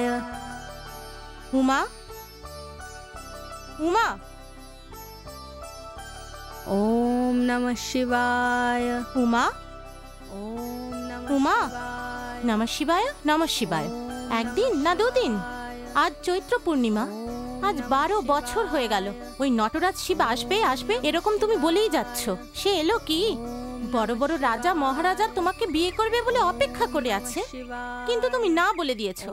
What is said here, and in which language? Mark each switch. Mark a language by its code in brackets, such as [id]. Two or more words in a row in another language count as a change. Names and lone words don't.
[bn] উমা, উমা, [sa] ওম নমঃ শিবায়। [bn] উমা, [sa] ওম নমঃ [bn] উমা, [sa] শিবায়। নমঃ শিবায়, নমঃ শিবায়। [bn] একদিন না দুদিন? আজ চৈত্র পূর্ণিমা। আজ 12 বছর হয়ে গেল। ওই নটরাজ শিব আসবে আসবে এরকম তুমি বলেই যাচ্ছ। সে এলো কি? বড় বড় রাজা মহারাজা তোমাকে বিয়ে করবে বলে অপেক্ষা করে আছে, কিন্তু তুমি না বলে দিয়েছো।